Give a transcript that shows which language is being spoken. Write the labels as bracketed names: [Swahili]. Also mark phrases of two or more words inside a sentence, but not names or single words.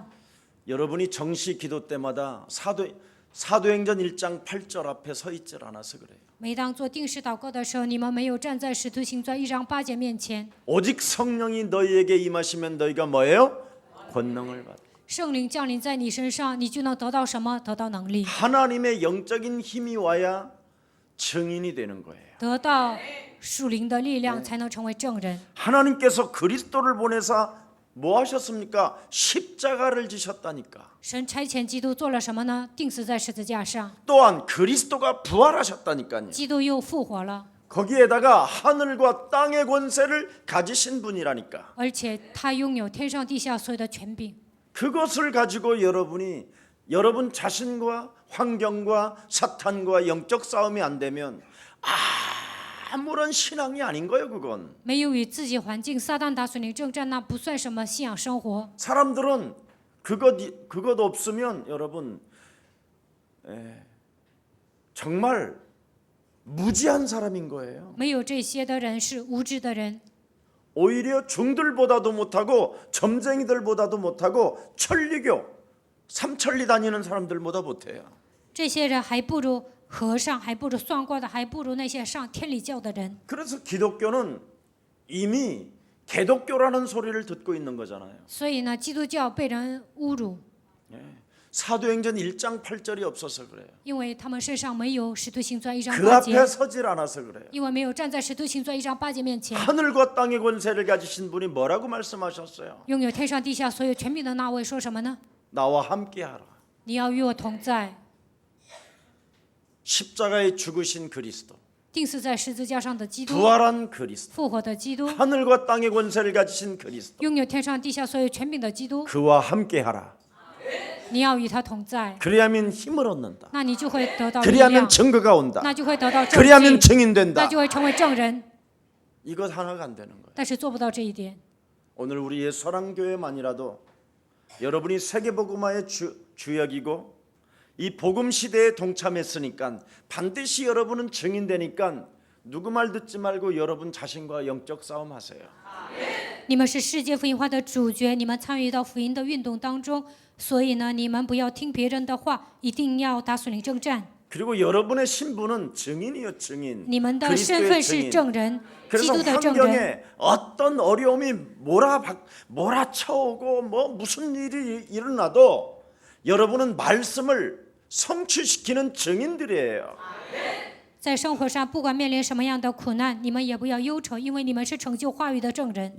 [Korean] 여러분이 정시 기도 때마다 사도행전 1장 8절 앞에 서 있질 않아서 그래요. [Chinese] 每当做定时祷告的时候，你们没有站在使徒行传1章8节面前， [Korean] 오직 성령이 너희에게 임하시면 너희가 뭐예요? 권능을 받아. [Chinese] 圣灵降临在你身上，你就能得到什么？得到能力， [Korean] 하나님의 영적인 힘이 와야 증인이 되는 거예요. [Chinese] 得到属灵的力量，才能成为证人。 [Korean] 하나님께서 그리스도를 보내사 뭐 하셨습니까? 십자가를 지셨다니까. [Chinese] 神差遣基督做了什么呢？钉死在十字架上， [Korean] 또한 그리스도가 부활하셨다니까요. [Chinese] 基督又复活了， [Korean] 거기에다가 하늘과 땅의 권세를 가지신 분이라니까. [Chinese] 而且他拥有天上地下所有的权柄。 [Korean] 그것을 가지고 여러분 자신과 환경과 사탄과 영적 싸움이 안 되면 아무런 신앙이 아닌 거예요. 그건 [Chinese] 没有与自己环境撒旦打属灵征战，那不算什么信仰生活。 [Korean] 사람들은 그것 없으면 여러분 정말 무지한 사람인 거예요. [Chinese] 没有这些的人是无知的人， [Korean] 오히려 중들보다도 못하고 점쟁이들보다도 못하고 천리교 삼천리 다니는 사람들보다 못해요. [Chinese] 这些人还不如和尚，还不如算卦的，还不如那些上天理教的人。 [Korean] 그래서 기독교는 이미 개독교라는 소리를 듣고 있는 거잖아요. [Chinese] 所以呢，基督教被人侮辱， [Korean] 사도행전 1장 8절이 없어서 그래요. [Chinese] 因为他们身上没有使徒行传1章 [Korean] 그 [Chinese] 8 [Korean] 앞에 [Chinese] 节， [Korean] 서질 않아서 그래요. [Chinese] 因为没有站在使徒行传1章8节面前， [Korean] 하늘과 땅의 권세를 가지신 분이 뭐라고 말씀하셨어요? [Chinese] 拥有天上地下所有权柄的那位说什么呢？ [Korean] 나와 함께하라. [Chinese] 你要与我同在， [Korean] 십자가에 죽으신 그리스도, [Chinese] 钉死在十字架上的基督， [Korean] 부활한 그리스도, [Chinese] 复活的基督， [Korean] 하늘과 땅의 권세를 가지신 그리스도, [Chinese] 拥有天上地下所有权柄的基督， [Korean] 그와 함께하라. [Chinese] 你要与他同在， [Korean] 그래야만 힘을 얻는다. [Chinese] 那你就会得到力量 [Korean] 그래야만 ， 증거가 온다. [Chinese] 那就会得到证 [Korean] 그래야만 [Chinese] 据， [Korean] 증인된다. [Chinese] 那就会成为证人。 [Korean] 이것 하나가 안 되는 거예요. [Chinese] 但是做不到这一点。 [Korean] 오늘 우리의 서랑교회만이라도 여러분이 세계복음화의 주역이고 이 복음 시대에 동참했으니까 반드시 여러분은 증인되니까 누구 말 듣지 말고 여러분 자신과 영적 싸움 하세요. [Chinese] 你们是世界福音化的主角，你们参与到福音的运动当中，所以呢，你们不要听别人的话，一定要打属灵征战。 [Korean] 그리고 여러분의 신분은 증인이요, 증인. [Chinese] 你们的身份是证人，基 [Korean] 그래서 [Chinese] 督的证人。 [Korean] 환경에 어떤 어려움이 몰아쳐오고 뭐 무슨 일이 일어나도 여러분은 말씀을 성취시키는 증인들이에요. [Chinese] 在生活上，不管面临什么样的苦难，你们也不要忧愁，因为你们是成就话语的证人。